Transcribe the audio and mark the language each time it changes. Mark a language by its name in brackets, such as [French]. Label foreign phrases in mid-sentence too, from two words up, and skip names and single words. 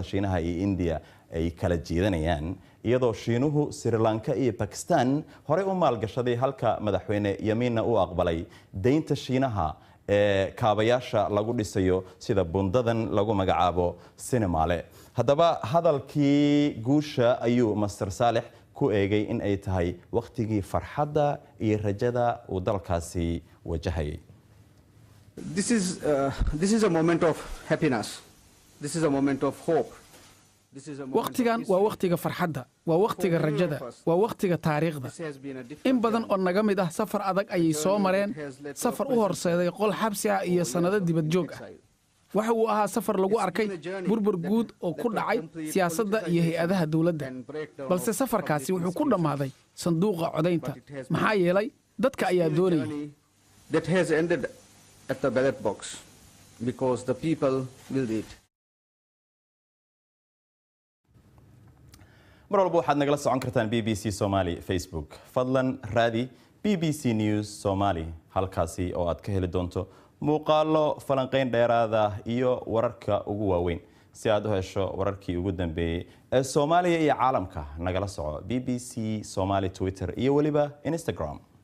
[Somali] Shiinaha iyo India ay kala jeedanayaan iyadoo Shiinuhu Sri Lanka iyo Pakistan hore u maalgashaday halka madaxweyne Yamina uu aqbalay deynta Shiinaha ee kaabayaasha lagu dhisayo sida bundadan lagu magacaabo Sinimale haddaba hadalkii guusha ayuu Master Saalix ku eegay in ay tahay waqtigii farxadda iyo rajada uu dalkaasi wajahayay [English] This is a moment of happiness. This is a moment of hope. [Somali] waqtigan waa waqtiga farxadda waa waqtiga rajada waa waqtiga taariikhda in badan oo naga mid ah safar adag ayay soo mareen safar u horseeday qol xabsi ah iyo sanado dibad joog ah waxa uu ahaa safar lagu arkay burbur guud oo ku dhacay siyaasadda iyo hay-adaha dawladda balse safarkaasi wuxuu ku dhammaaday sanduuqa codaynta maxaa yeelay dadka ayaa doonayay [English] That has ended at the ballot box because the people willed it. [Somali] mar walba waxaad nagala socon kartaan BBC Somali Facebook fadlan raadi BBC News Somali halkaasi oo aad ka heli doonto muuqaalo falanqeyn dheeraada iyo wararka ugu waaweyn si aad u hesho wararkii ugu dambeeyay ee Soomaaliya iyo caalamka nagala soco BBC Somali Twitter iyo waliba Instagram